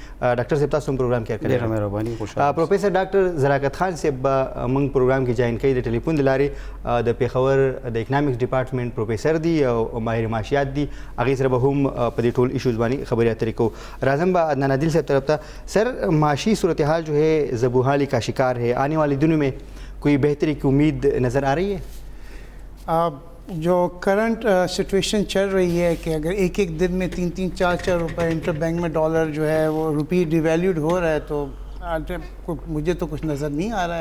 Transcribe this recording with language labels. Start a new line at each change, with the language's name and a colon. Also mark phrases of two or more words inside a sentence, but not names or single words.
Pashto: ډاکټر صاحب تاسو هم پروګرام کې هرکلی. ډېره مهرباني. خوشحاله. پروفیسر ډاکټر زراکت خان صاحب موږ پروګرام کې جاین کړي د ټلیفون د لارې د پېښور د
English: economics department
Pashto: پروفیسر دي او ماهر معاشیات دي. هغې سره به هم په دې ټول ایشوز باندې خبرې اترې کوو. راځم به عدنان عادل صاحب طرف ته.
Urdu: سر معاشی صورتحال جو ہے زبوحالی کا شکار ہے. آنے والے دنوں میں کوئی بہتری کی امید نظر آ رہی ہے؟ جو
English: current situation
Urdu: چل رہی ہے کہ اگر ایک دن میں 3-4 روپے انٹر بینک میں ڈالر جو ہے وہ
English: rupee devalued
Urdu: ہو رہا ہے تو مجھے تو کچھ نظر نہیں آ رہا ہے.